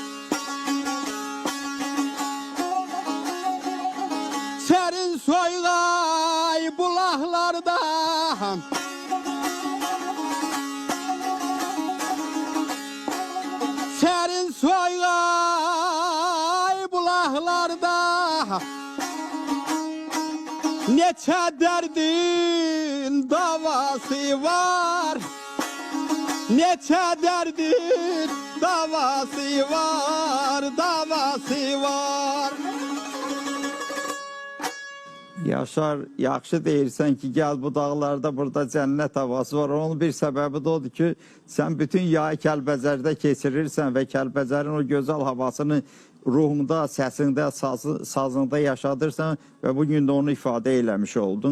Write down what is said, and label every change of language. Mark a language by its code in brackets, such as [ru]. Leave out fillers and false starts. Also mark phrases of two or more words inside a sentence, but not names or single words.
[az] Serin soygay bulaklarda, serin soygay bulaklarda, neçe derdin davası var. Neçe derdin davası var, davası var. Yaşar, yaxşı deyirsən ki, gəl bu dağlarda burada cənnət havası var. Onun bir səbəbi də odur ki, sən bütün yayı Kəlbəcərdə keçirirsən və Kəlbəcərin o gözəl havasını ruhunda, səsində, sazında yaşadırsan və bugün də onu ifadə eləmiş oldun.